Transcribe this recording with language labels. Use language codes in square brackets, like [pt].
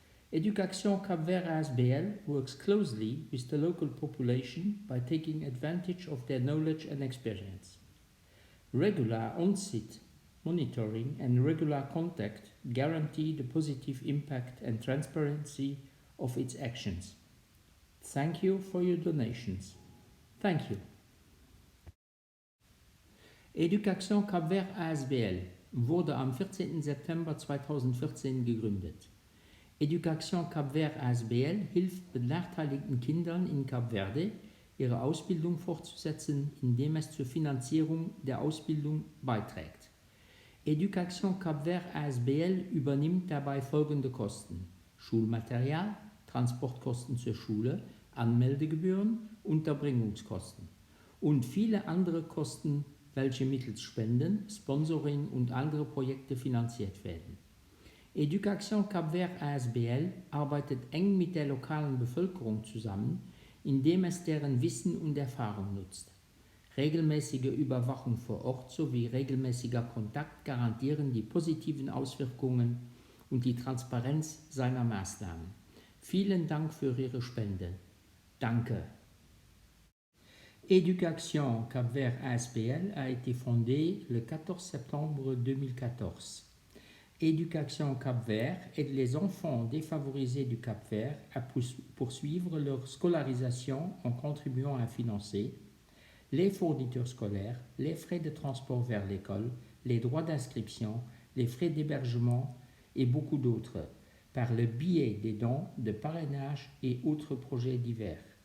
[en] Education Cap-Vert ASBL works closely with the local population by taking advantage of their knowledge and experience. Regular on-site monitoring and regular contact guarantee the positive impact and transparency of its actions. Thank you for your donations. Thank you. [de] Education Cap-Vert ASBL wurde am 14. September 2014 gegründet. Education Cap-Vert ASBL hilft benachteiligten Kindern in Cap Verde, ihre Ausbildung fortzusetzen, indem es zur Finanzierung der Ausbildung beiträgt. Education Cap-Vert ASBL übernimmt dabei folgende Kosten: Schulmaterial, Transportkosten zur Schule, Anmeldegebühren, Unterbringungskosten und viele andere Kosten, welche mittels Spenden, Sponsoring und andere Projekte finanziert werden. Education Cap-Vert ASBL arbeitet eng mit der lokalen Bevölkerung zusammen, indem es deren Wissen und Erfahrung nutzt. Regelmäßige Überwachung vor Ort sowie regelmäßiger Kontakt garantieren die positiven Auswirkungen und die Transparenz seiner Maßnahmen. Vielen Dank für Ihre Spende. Danke. [fr] Education Cap-Vert ASBL a été fondée le 14 septembre 2014. Education Cap-Vert aide les enfants défavorisés du Cap-Vert à poursuivre leur scolarisation en contribuant à financer les fournitures scolaires, les frais de transport vers l'école, les droits d'inscription, les frais d'hébergement et beaucoup d'autres, par le biais des dons, de parrainage et autres projets divers.